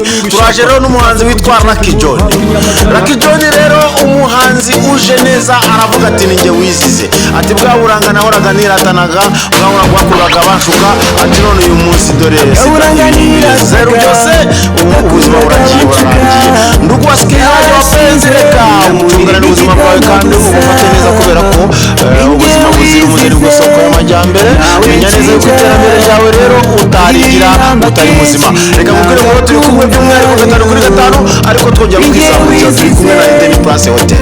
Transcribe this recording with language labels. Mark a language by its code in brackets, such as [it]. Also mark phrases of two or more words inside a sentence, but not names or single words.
[rw] Turaje rero n'umuhanzi witwa Lucky John rero, umuhanzi uje neza, aravuga ati ninjye wizize, ati bwa buranga nahoraga niratanaga, bwa bakuraga bashuka, ati none uyu munsi dore zero byose ubuzima buragiye. [sw] Ndugu wasikilizaji wapenzi, [rw] reka mutungane n'ubuzima bwawe kandi ubufate neza, kubera ko ubuzima buzira umuze nibwo soko y'amajyambere. Menya neza yuko iterambere ryawe rero utarigira utari muzima. Reka mubwire ngo turi kumwe by'umwihariko 5 kuri 5, ariko twongera kwizamukira turi kumwe na Eden Place Hotel.